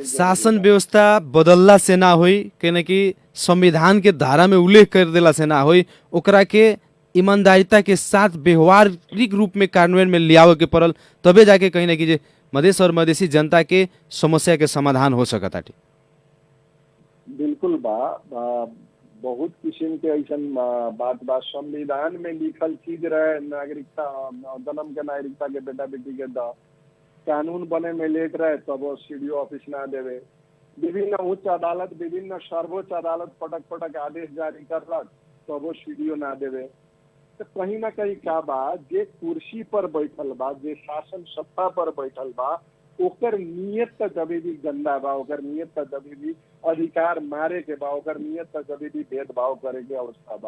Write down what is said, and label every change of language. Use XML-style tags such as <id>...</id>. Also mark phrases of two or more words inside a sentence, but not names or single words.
<bho>शासन व्यवस्था बदलला से ना होई के कि संविधान के धारा में उल्लेख कर देला से ना होई, ओकरा के ईमानदारिता के साथ व्यवहारिक रूप में कार्यान्वयन में लियावे के पड़ल, तबे जाके कहीं ना कि जे मधेश और मधेसी जनता के समस्या के समाधान हो सकता। बिल्कुल बहुत किस्म के ऐसा बात बा। संविधान में लिखल चीज रहे नागरिकता जन्म के नागरिकता के बेटा बेटी के द कानून बने में लेट रहे तब वो सीडीओ ऑफिस ना देवे। विभिन्न उच्च अदालत विभिन्न सर्वोच्च अदालत पटक पटक आदेश जारी करलक तब वो सीडीओ ना देवे। तो कहीं ना कहीं का बा जे कुर्सी पर बैठल बा, जे शासन सत्ता पर बैठल बा, ओकर नियत त कभी भी गंदा बा, ओकर नियत त कभी भी अधिकार मारे के बा, ओकर नियत त कभी भी भेदभाव करे के अवस्था बा।</bho>